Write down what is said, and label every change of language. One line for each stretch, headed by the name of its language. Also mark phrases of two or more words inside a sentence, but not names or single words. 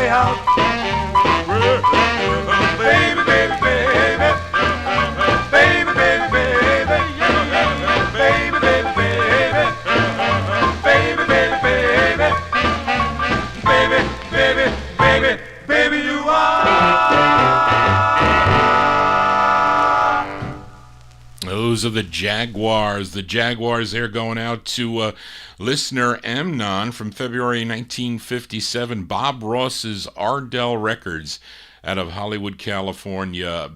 English: Baby, baby, baby. Baby, baby, baby. Baby, baby, baby. Baby, baby, baby. Baby, baby, baby, baby, you are. Those are the Jaguars. The Jaguars, they're going out to listener Amnon from February 1957, Bob Ross's Ardell Records out of Hollywood, California.